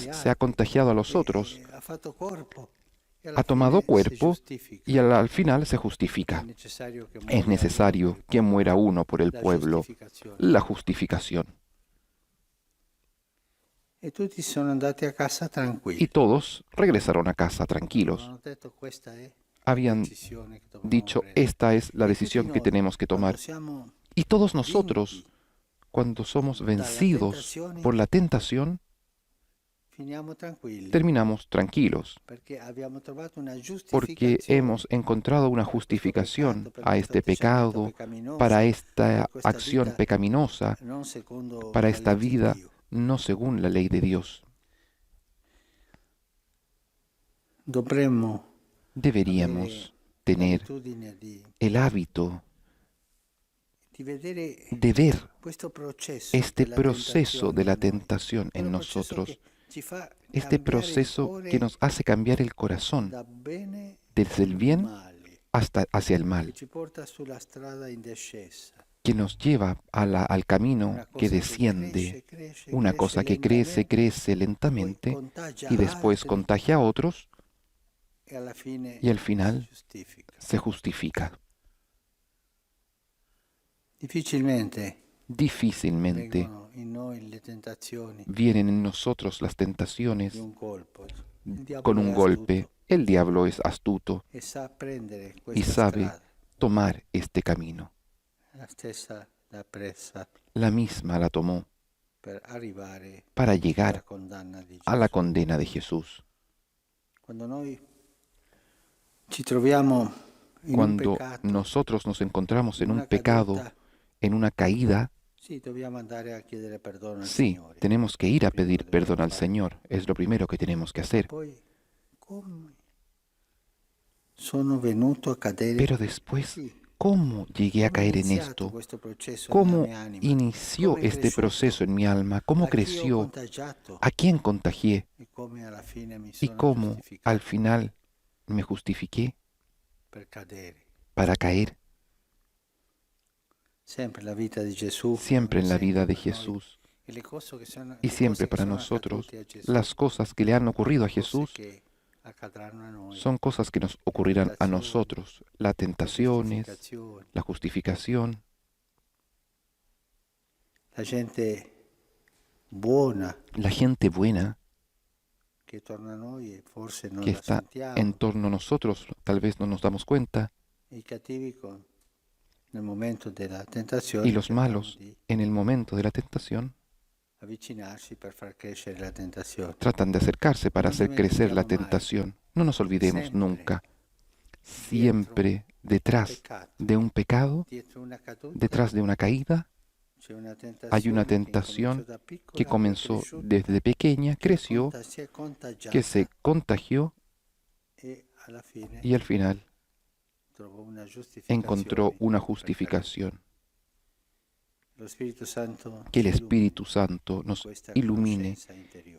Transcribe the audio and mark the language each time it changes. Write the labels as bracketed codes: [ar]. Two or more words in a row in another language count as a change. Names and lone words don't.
[it] agli [es] se ha [it] altri, [es] contagiado a los otros, [it] ha fatto corpo e alla [es] ha tomado [it] fine si [es] cuerpo [it] giustifica. [es] y al final se [it] È [es] justifica. [it] necessario che [es] Es [it] muoia [es] necesario [it] uno [es] que muera uno por el [it] la [es] pueblo, [it] giustificazione. [es] la justificación. [it] E tutti sono andati a casa [es] Y [it] tranquilli. [es] todos regresaron a casa tranquilos. [it] Avevano detto questa è [es] Habían [it] decisione che dobbiamo [es] dicho, [it] prendere. [es] esta es la [it] E tutti [es] decisión que [it] noi, [es] tenemos que [it] quando [es] tomar. [it] siamo [es] Y todos nosotros, [it] vinti, [es] cuando somos [it] dalla [es] vencidos [it] tentazione, [es] por la tentación, [it] finiamo tranquilli [es] terminamos tranquilos, [it] perché abbiamo trovato una [es] porque [it] giustificazione [es] hemos encontrado una [it] per questo [es] justificación [it] peccato, per [es] a [it] questo [es] este pecado, [it] atteggiamento peccaminoso, [es] para [it] per [es] esta [it] questa [es] acción [it] vita [es] pecaminosa, [it] non secondo [es] para [it] la [es] esta [it] legge di [es] vida [it] Dio. [es] no según la ley de Dios. [it] Dovremmo [es] Deberíamos tener [it] l'abitudine di [es] el hábito [it] vedere [es] de ver [it] questo processo [es] este [it] della [es] proceso de la [it] tentazione [es] tentación en [it] in noi. Quello processo [es] nosotros, [it] che ci fa [es] este [it] cambiare il [es] proceso [it] cuore [es] que nos hace cambiar el corazón [it] da bene [es] desde el bien [it] male, [es] hasta hacia el [it] che [es] mal, [it] ci porta sulla strada in discesa. [es] que nos lleva al camino [it] Una cosa [es] que [it] che [es] desciende, [it] cresce, [es] una cosa que crece, crece [it] poi [es] lentamente [it] contagia [es] y después [it] altri [es] contagia a otros [it] e alla fine [es] y al final [it] si giustifica. [es] se justifica. [it] Difficilmente [es] Difícilmente [it] vengono in noi le tentazioni [es] vienen en nosotros las tentaciones [it] di un colpo. Il diavolo [es] con un [it] è [es] golpe. [it] astuto [es] El diablo es astuto [it] e sa prendere [es] y [it] questa [es] sabe [it] strada. [es] tomar este camino. [it] La stessa l'ha presa [es] La misma la tomó [it] per arrivare [es] para [it] alla [es] llegar [it] condanna di [es] a la [it] Gesù. [es] condena de Jesús. [it] Quando noi ci troviamo in un [es] Cuando [it] peccato, [es] nosotros nos encontramos en [it] in [es] un [it] una [es] pecado, [it] caduta, [es] en una caída, [it] sì, dobbiamo andare a chiedere perdono al [es] sí, [it] Signore. [es] tenemos que ir a [it] Prima [es] pedir [it] che dobbiamo [es] perdón al [it] fare. [es] Señor. Es lo primero que tenemos que [it] Ma [es] hacer. [it] poi, come sono venuto a cadere [es] Pero después, [it] qui? [es] ¿cómo llegué a [it] Come è [es] caer en [it] iniziato [es] esto? [it] questo processo nella [es] ¿Cómo [it] mia anima? [es] inició [it] Come è [es] este [it] cresciuto? [es] proceso en mi alma? ¿Cómo [it] A chi ho [es] creció? [it] contagiato? [es] ¿A quién contagié? [it] E come alla fine mi [es] ¿Y [it] sono [es] cómo al [it] giustificato [es] final me justifiqué [it] per cadere. [es] para caer? [it] Sempre la vita di Gesù, [es] Siempre [it] un [es] en la [it] esempio [es] vida de [it] per noi. [es] Jesús [it] E le cose che sono, [es] y [it] le [es] siempre [it] cose che [es] para [it] sono [es] nosotros, [it] accadute a Gesù, [es] las cosas que le han ocurrido a [it] cose [es] Jesús [it] che accadranno a noi, [es] son cosas que nos ocurrirán a [it] tentazioni, [es] nosotros. Las [it] la [es] tentaciones, [it] giustificazione, [es] la justificación, [it] la gente buona [es] la gente buena [it] che torna a noi e forse non [es] que la está [it] sentiamo, [es] en torno a nosotros, tal vez no nos damos cuenta, [it] e i cattivi nel momento della [es] y [it] tentazione [es] los [it] cercano [es] malos [it] di [es] en el momento de la tentación [it] avvicinarsi per far crescere la tentazione. [es] tratan de acercarse para [it] Non [es] hacer crecer la [it] dimentichiamo mai, [es] tentación. No nos olvidemos [it] sempre [es] nunca, [it] dietro [es] siempre detrás [it] peccato, [es] de un pecado, [it] dietro una caduta, [es] detrás de una caída, [it] c'è una [es] hay una [it] tentazione [es] tentación [it] che [es] que [it] incominciò da piccola, [es] comenzó [it] è cresciuta, [es] desde pequeña, creció, [it] si è contagiata [es] que se contagió [it] e alla fine [es] y al final [it] trovò una [es] encontró [it] giustificazione [es] una [it] per [es] justificación. [it] Lo Spirito Santo [es] Que el [it] ci [es] Espíritu [it] illumini [es] Santo [it] in [es] nos [it] questa [es] ilumine [it] conoscenza interiore.